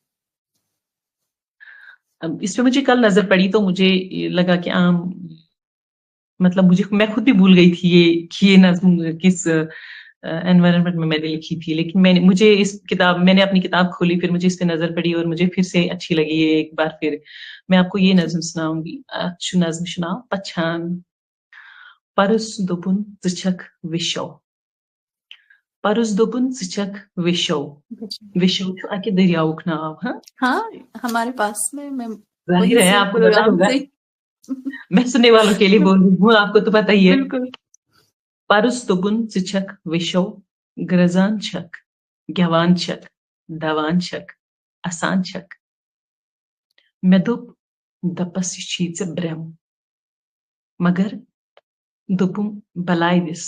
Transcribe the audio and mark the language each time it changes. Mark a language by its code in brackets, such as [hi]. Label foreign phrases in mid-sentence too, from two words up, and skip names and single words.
[ur] اس پہ مجھے کل نظر پڑی تو مجھے لگا کہ مطلب میں خود بھی بھول گئی تھی یہ نظم کس انوائرمنٹ میں نے لکھی تھی, لیکن میں نے اپنی کتاب کھولی, پھر مجھے اس پہ نظر پڑی اور مجھے پھر سے اچھی لگی یہ ایک بار پھر. میں آپ کو یہ نظم سناؤں گی. نظم سناؤ [ks] پچھان پرس دوپن ژٕ چھکھ وشو. پرس دوپن ژٕ چھکھ وشو. وشو چھُ اکہ دریاؤک ناو. [ur] ہاں ہمارے پاس میں ظاہر ہے آپ کو پتا ہوگا, میں سننے والوں کے لیے بول رہی ہوں, آپ کو تو پتا ہی ہے. بالکل. [ks] پرس دوپن ژٕ چھکھ وشو, گرزان چھکھ گیوان چھکھ دوان چھکھ اسان چھکھ. مےٚ دوٚپ دپس یہِ چھی ژےٚ برٛم, مگر دوٚپُم بلاے دِس.